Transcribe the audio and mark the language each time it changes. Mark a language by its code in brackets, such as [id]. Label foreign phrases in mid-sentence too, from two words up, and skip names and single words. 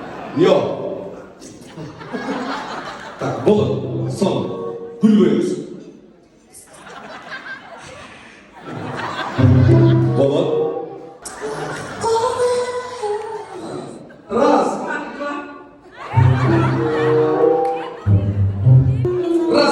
[tr] Yok. [ky] Так, болот. [tr] Son. Gül koyuyoruz. [ky] Болот. [ru] Раз. Раз.